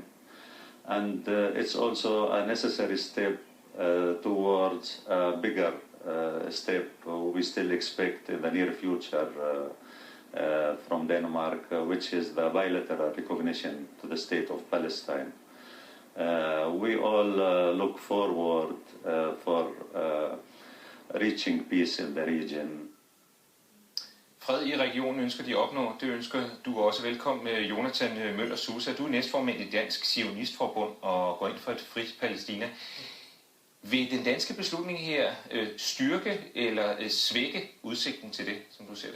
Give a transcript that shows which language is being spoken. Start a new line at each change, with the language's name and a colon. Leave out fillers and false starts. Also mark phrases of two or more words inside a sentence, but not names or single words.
English: And it's also a necessary step towards a bigger step we still expect in the near future from Denmark, which is the bilateral recognition to the state of Palestine. We all look forward for reaching peace in the region.
Danish: Fred i regionen ønsker de at opnå. Det ønsker du også. Velkommen, Jonathan Møller Sousa. Du er næstformand i Dansk Zionistforbund og går ind for et frit Palæstina. Vil den danske beslutning her styrke eller svække udsigten til det, som du ser det?